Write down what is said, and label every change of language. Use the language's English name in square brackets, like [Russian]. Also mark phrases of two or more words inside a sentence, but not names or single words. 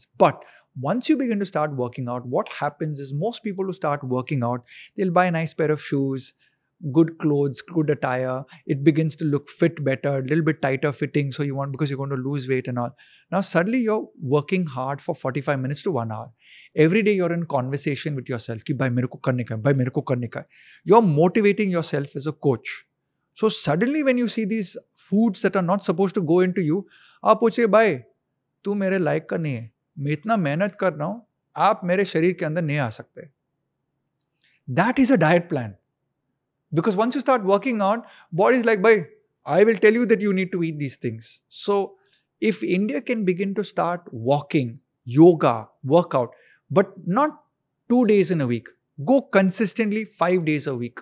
[English] But once you begin to start working out, what happens is most people who start working out, they'll buy a nice pair of shoes, good clothes, good attire. It begins to look fit better, a little bit tighter fitting. So because you're going to lose weight and all. Now suddenly you're working hard for 45 minutes to 1 hour. Every day you're in conversation with yourself. [Hindi] कि भाई मेरे को करने का है, भाई मेरे को करने का है. [English] You're motivating yourself as a coach. So suddenly when you see these foods that are not supposed to go into you, [Hindi] आप पूछे भाई, तू मेरे लायक का नहीं है. मैं इतना मेहनत कर रहा हूं, आप मेरे शरीर के अंदर नहीं आ सकते. [English] That is a diet plan. Because once you start working out, body is like, bhai, I will tell you that you need to eat these things. So if India can begin to start walking, yoga, workout, but not 2 days in a week, go consistently 5 days a week.